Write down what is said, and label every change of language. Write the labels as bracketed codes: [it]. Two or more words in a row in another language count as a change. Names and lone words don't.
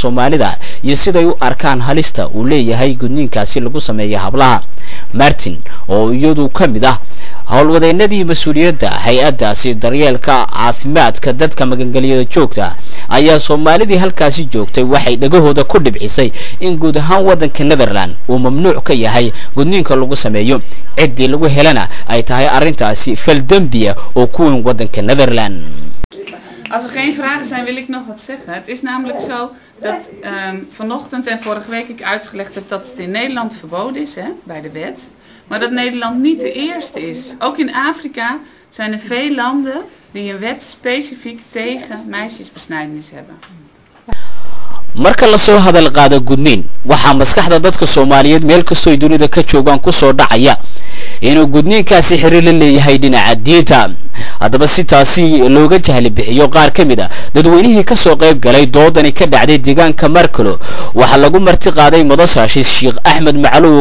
[so] Soomaalida iyo sida ay u arkaan halista uu leeyahay gudniinkaasi lagu sameeyo hablaha Martin oo iyadu kamid ah hawlwadeennadii mas'uuliyadda hay'addaasi daryeelka caafimaadka dadka magangeliyada joogta ayaa Soomaalidii halkaasi joogtay waxay dhagahooda ku dhibcisay in guud ahaan wadanka Netherland uu mamnuuc ka yahay gudniinka lagu sameeyo cidii lagu helana ay tahay arintaasi fal dambiya oo ku weyn wadanka Netherland. [nl] Als er geen vragen zijn, wil ik nog wat zeggen. Het is namelijk zo dat vanochtend en vorige week ik uitgelegd heb dat het in Nederland verboden is, bij de wet. Maar dat Nederland niet de eerste is. Ook in Afrika zijn er veel landen die een wet specifiek tegen meisjesbesnijdenis hebben. [so] marka la soo hadal qaado gudniin waxa maskaxda dadka Soomaaliyeed meel kastoo dunida ka joogan ku soo dhacaya inuu gudniinkaasi xiriir la leeyahay dhinaca diinta hadaba si taasi looga jahli bixiyo qaar kamid ah dadweynihii ka soo qayb galay doodani ka dhacday deegaanka Markelo waxa lagu marti qaaday madaxweyne Sheikh Ahmed Macluw oo